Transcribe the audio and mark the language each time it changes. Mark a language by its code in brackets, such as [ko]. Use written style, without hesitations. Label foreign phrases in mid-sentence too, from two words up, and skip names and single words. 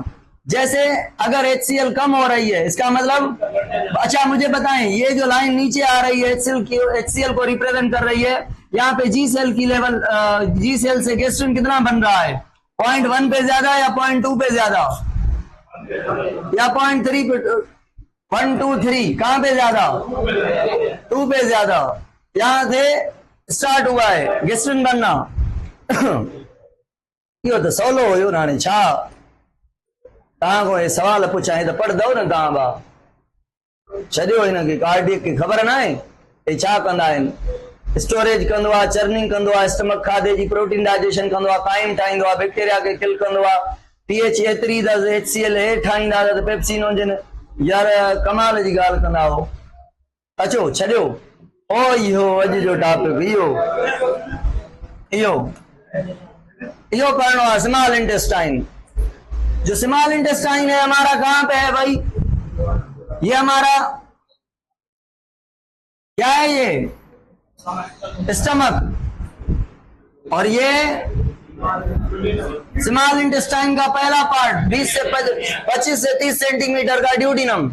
[hi] जैसे अगर HCl कम हो रही है इसका मतलब, अच्छा मुझे बताएं, ये जो लाइन नीचे आ रही है HCl को रिप्रेजेंट कर रही है, यहाँ पे G सेल की लेवल, G सेल से गेस्ट्रिन कितना बन रहा है? 0.1 पे ज्यादा या 0.2 पे ज्यादा या 0.3 पे? 1 2 3 कहां पे ज्यादा? 2 पे ज्यादा। यहां से स्टार्ट हुआ है गेस्ट्रिन बनना। [sd] इहो तो सवलो हुयो ना। हाणे छा तव्हां को ये सवाल पुछां त पढ़ंदव न तव्हां? बा छॾियो हिनखे, कार्डियक खे ख़बर न आहे हे छा कंदा आहिनि। स्टोरेज कंदो आहे, चर्निंग कंदो आहे, स्टमक खाधे जी [en] protein digestion [sd] कंदो आहे, काइम ठाहींदो आहे, बैक्टीरिया खे किल कंदो आहे। pH एतिरी त HCl हेठि ठाहींदा त पेप्सिन हुजनि। यार कमाल जी ॻाल्हि कंदा हो। अचो छॾियो, ओ इहो अॼु जो टॉपिक इहो पढ़नो है, [en] small intestine. [hi] जो [en] small intestine [hi] है हमारा कहां पे है भाई? ये हमारा क्या है? ये स्टमक। और ये [en] small intestine [hi] का पहला पार्ट 25 से 30 सेंटीमीटर का ड्यूडिनम।